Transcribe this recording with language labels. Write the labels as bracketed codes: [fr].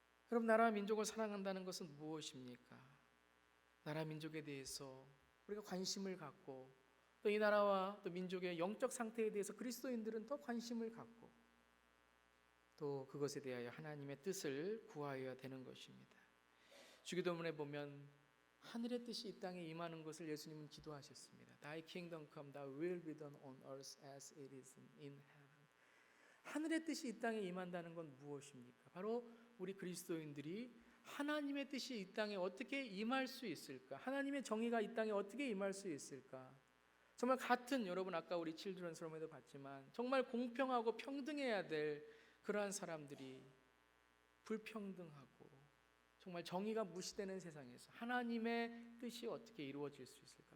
[ko] 여러분, 나라 민족을 사랑한다는 것은 무엇입니까? 나라 민족에 대해서 우리가 관심을 갖고 또 이 나라와 또 민족의 영적 상태에 대해서 그리스도인들은 더 관심을 갖고 또 그것에 대하여 하나님의 뜻을 구하여야 되는 것입니다. 주기도문에 보면 하늘의 뜻이 이 땅에 임하는 것을 예수님은 기도하셨습니다. [en] Thy kingdom come, thy will be done on earth as it is in heaven. [ko] 하늘의 뜻이 이 땅에 임한다는 건 무엇입니까? 바로 우리 그리스도인들이 하나님의 뜻이 이 땅에 어떻게 임할 수 있을까? 하나님의 정의가 이 땅에 어떻게 임할 수 있을까? 정말 같은, 여러분 아까 우리 칠드런 서머에도 봤지만 정말 공평하고 평등해야 될 그러한 사람들이 불평등하고 정말 정의가 무시되는 세상에서 하나님의 뜻이 어떻게 이루어질 수 있을까?